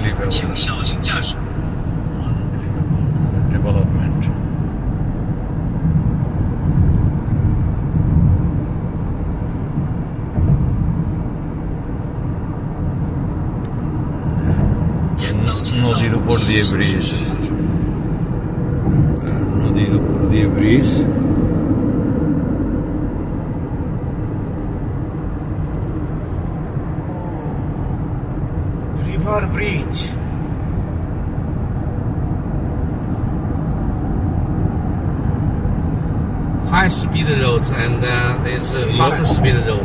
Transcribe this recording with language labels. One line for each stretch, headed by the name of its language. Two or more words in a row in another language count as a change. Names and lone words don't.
Chinese: 请小心驾驶。
English: Development.
Bangla: নদীর উপর দিয়ে ব্রিজ, নদীর উপর দিয়ে ব্রিজ।
English: River Bridge. High speed roads and there's fast speed roads.